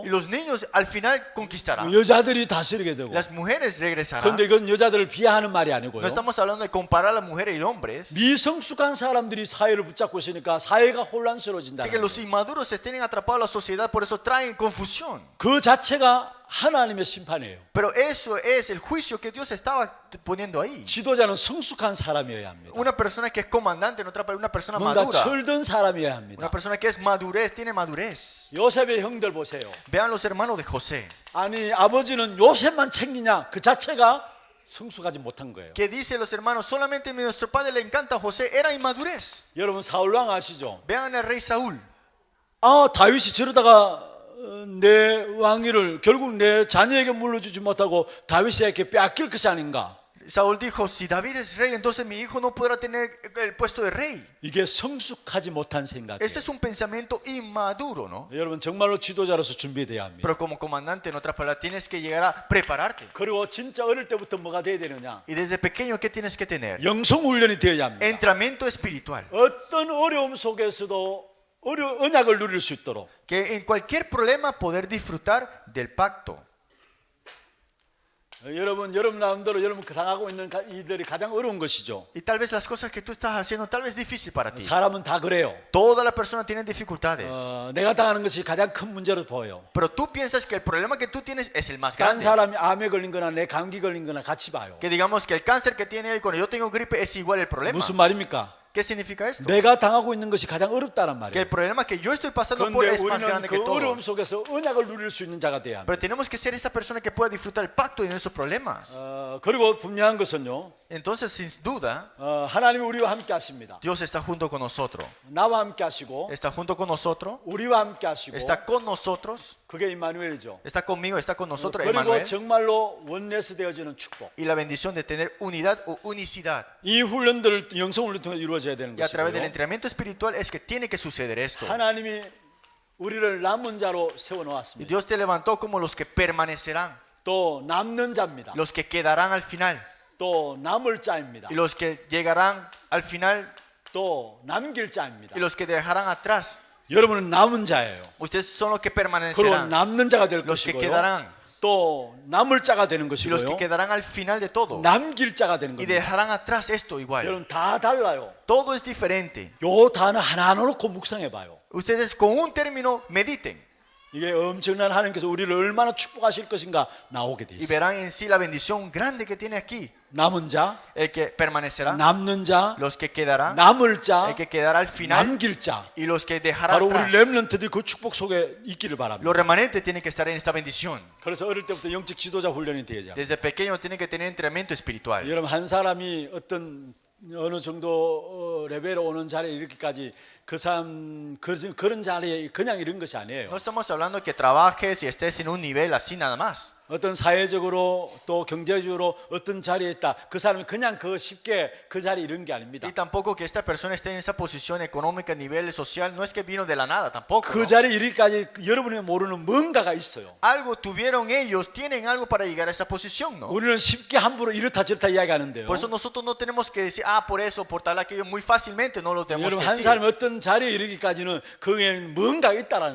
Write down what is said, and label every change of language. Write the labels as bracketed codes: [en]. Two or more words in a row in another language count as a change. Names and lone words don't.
[es] y los niños al final conquistarán. [ko] 여자들이 다스리게 되고. [es] Las mujeres regresarán. [ko] 그런데 이건 여자들을 비하하는 말이 아니고요. [es] No estamos hablando de comparar a las mujeres y hombres. [ko] 미성숙한 사람들이 사회를 붙잡고 있으니까 사회가 혼란스러워진다. [es] Así que los inmaduros se tienen atrapados a la sociedad, por eso traen confusión. [ko] 그 자체가 하나님의 심판이에요. [es] Pero eso es el juicio que Dios estaba poniendo ahí. [ko] 지도자는 성숙한 사람이어야 합니다. [es] Una persona que es comandante, en otra palabra, una persona [ko] 뭔가 [es] madura. [ko] 철든 사람이어야 합니다. [es] Una persona que es madurez, tiene madurez. [ko] 요셉의 형들 보세요. [es] Vean los hermanos de José. [ko] 아니 아버지는 요셉만 챙기냐 그 자체가 성숙하지 못한 거예요. [es] Que dice los hermanos, solamente a nuestro padre le encanta a José, era inmadurez. [ko] 여러분 사울왕 아시죠? [es] Vean al rey Saúl. [ko] 아 다윗이 저러다가 내 왕위를 결국 내 자녀에게 물려주지 못하고 다윗에게 빼앗길 것이 아닌가. [es] Saúl dijo, si David es rey, entonces mi hijo no podrá tener el puesto de rey. [ko] 이게 성숙하지 못한 생각이에요. [es] Ese es un pensamiento inmaduro, ¿no? [ko] 여러분 정말로 지도자로서 준비돼야 합니다. [es] Pero como comandante, en otras palabras, tienes que llegar a prepararte. [ko] 그리고 진짜 어릴 때부터 뭐가 돼야 되느냐? [es] Y desde pequeño, ¿qué tienes que tener? [ko] 영성 훈련이 되어야 합니다. [es] Entrenamiento espiritual. [ko] 어떤 어려움 속에서도 언약을 누릴 수 있도록. [es] Que en cualquier problema poder disfrutar del pacto. [ko] 여러분 마음대로 여러분 당하고 있는 이들이 가장 어려운 것이죠. [es] Y tal vez las cosas que tú estás haciendo, tal vez difícil para ti. [ko] 사람은 다 그래요. [es] Todas las personas tienen dificultades. [ko] 내가 당하는 것이 가장 큰 문제로 보여요. [es] Pero tú piensas que el problema que tú tienes es el más [ko] 다른 [es] grande. [ko] 사람이 암에 걸린 거나 내 감기 걸린 거나 같이 봐요. [es] Que digamos que el cáncer que tiene él cuando yo tengo gripe es igual el problema. [ko] 무슨 말입니까? [es] ¿Qué significa esto? [ko] 내가 당하고 있는 것이 가장 어렵다란 [es] Que el [ko] 말이에요. [es] problema que yo estoy pasando por [ko] 그런데 [es] es más [ko] 우리는 [es] grande que [ko] 그 어려움 [es] todo. [ko] 속에서 언약을 누릴 수 있는 자가 돼야 합니다. [es] Pero tenemos que ser esa persona que pueda disfrutar el pacto de nuestros problemas. [ko] 그리고 분명한 것은요. [es] Entonces, sin duda, [ko] 하나님이 우리와 함께 하십니다. [es] Dios está junto con nosotros. [ko] 나와 함께 하시고 [es] Está junto con nosotros. [ko] 우리와 함께 하시고 [es] Está con nosotros. [ko] 그게 임마누엘이죠. [es] Está conmigo, está con nosotros, [ko] 그리고 [es] Emmanuel. [ko] 정말로 원내스 되어지는 축복. [es] Y la bendición de tener unidad o unicidad. [ko] 이 훈련들을 영성훈련을 통해 이루어져야 되는 [es] Y a través del [ko] 것이고요. [es] entrenamiento espiritual es que tiene que suceder esto. [ko] 하나님이 우리를 남은 자로 세워 [es] Y [ko] 놓았습니다. [es] Dios te levantó como los que permanecerán, [ko] 또 남는 자입니다. [es] los que quedarán al final [ko] 또 남을 자입니다. [es] y los que llegarán al final [ko] 또 남길 자입니다. [es] y los que dejarán atrás. [ko] 여러분은 남은 자예요. [es] Ustedes son los que [ko] 그리고 [es] permanecerán, [ko] 남는 자가 될 [es] los que [ko] 것이고요. [es] quedarán [ko] 또 남을 자가 되는 [es] y los que [ko] 것이고요. [es] quedarán al final de todo [ko] 남길 자가 되는 [es] y [ko] 겁니다. [es] dejarán atrás esto igual. [ko] 여러분 다 달라요. [es] Todo es diferente. [ko] 요 단어 하나하나 놓고 묵상해 봐요. [es] Ustedes con un término mediten [ko] 이게 엄청난 하나님께서 우리를 얼마나 축복하실 것인가 나오게 돼 [es] y [ko] 있어요. [es] verán en sí la bendición grande que tiene aquí. [ko] 남은 자, [es] El que permanecerá, [ko] 남는 자, [es] los que quedarán, [ko] 남을 자, [es] el que quedará al final [ko] 남길 자. [es] y los que dejarán [ko] 바로 우리 [es] atrás. [ko] 렘넌트들이 그 축복 속에 있기를 바랍니다. [es] Los remanentes tienen que estar en esta bendición. [ko] 그래서 어릴 때부터 영적 지도자 훈련이 되어야. [es] Desde pequeño tienen que tener entrenamiento espiritual. [ko] 여러분 한 사람이 어떤 어느 정도 레벨에 오는 자리에 이렇게까지 그 사람 그런 자리에 그냥 이런 것이 아니에요. [es] No estamos hablando que trabajes y estés en un nivel así nada más. [ko] 어떤 사회적으로 또 경제적으로 어떤 자리에 있다. 그 사람이 그냥 그 쉽게 그 자리에 이런 게 아닙니다. [es] Y tampoco que esta persona esté en esa posición económica, nivel social, no es que vino de la nada tampoco. [ko] 그 [es] ¿no? [ko] 자리에 이르기까지 여러분이 모르는 뭔가가 있어요. [es] Algo tuvieron ellos, tienen algo para llegar a esa posición, ¿no? [ko] 우리는 쉽게 함부로 이렇다 저렇다 이야기하는데요. [es] Por eso nosotros no tenemos que decir, por eso, por tal aquello, muy fácilmente no lo tenemos [ko] 여러분 [es] que [ko] 한 [es] decir. [ko] 사람이 어떤 자리에 이르기까지는 그에는 뭔가가 있다라는